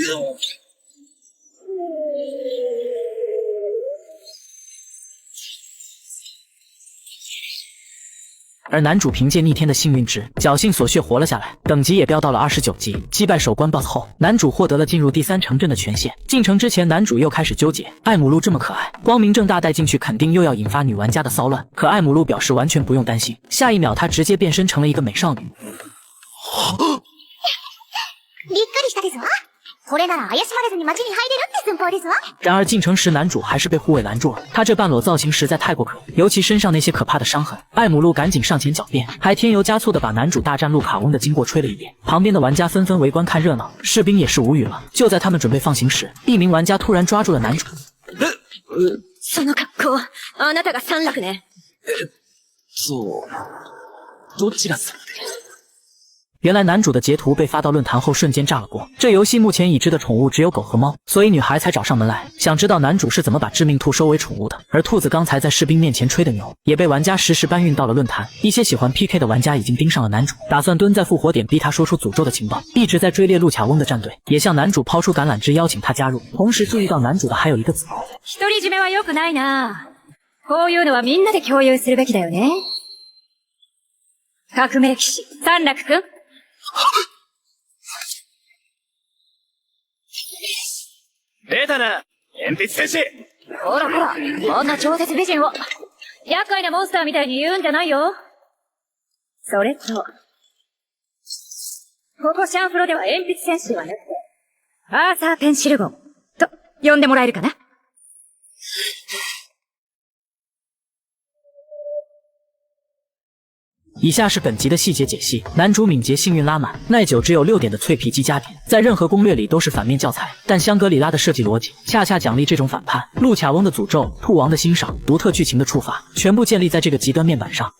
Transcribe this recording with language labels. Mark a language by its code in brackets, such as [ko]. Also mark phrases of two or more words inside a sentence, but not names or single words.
[zh] 而男主凭借逆天的幸运值，侥幸所血活了下来，等级也飙到了29级。击败首关 BOSS 后，男主获得了进入第3城镇的权限。进城之前，男主又开始纠结，艾姆路这么可爱，光明正大带进去肯定又要引发女玩家的骚乱。可艾姆路表示完全不用担心，下一秒他直接变身成了一个美少女。 [ja] びっくりしたですわ。これなら怪しまれずに街に入れるって寸法ですわ。 [zh] 然而进城时，男主还是被护卫拦住了。他这半裸造型实在太过可疑，尤其身上那些可怕的伤痕。艾姆路赶紧上前狡辩，还添油加醋的把男主大战路卡翁的经过吹了一遍。旁边的玩家纷纷围观看热闹，士兵也是无语了。就在他们准备放行时，一名玩家突然抓住了男主。 [ja] その格好、あなたが三楽ね。そう。どちら様で？ [zh] 原来男主的截图被发到论坛后瞬间炸了锅。这游戏目前已知的宠物只有狗和猫，所以女孩才找上门来，想知道男主是怎么把致命兔收为宠物的。而兔子刚才在士兵面前吹的牛，也被玩家实时搬运到了论坛。一些喜欢 PK 的玩家已经盯上了男主，打算蹲在复活点逼他说出诅咒的情报。一直在追猎路卡翁的战队也向男主抛出橄榄枝，邀请他加入。同时注意到男主的还有一个子猴。 [ja] 独り占めは良くないな。こういうのはみんなで共有するべきだよね。革命騎士、三楽くん。出たな、鉛筆戦士。ほらほら、こんな超絶美人を、厄介なモンスターみたいに言うんじゃないよ。それと、ここシャンフロでは鉛筆戦士はなくて、アーサー・ペンシルゴン、と、呼んでもらえるかな？ [zh] 以下是本集的细节解析：男主敏捷、幸运拉满，耐久只有6点的脆皮鸡加点，在任何攻略里都是反面教材。但香格里拉的设计逻辑恰恰奖励这种反叛。路卡翁的诅咒，兔王的欣赏，独特剧情的触发，全部建立在这个极端面板上。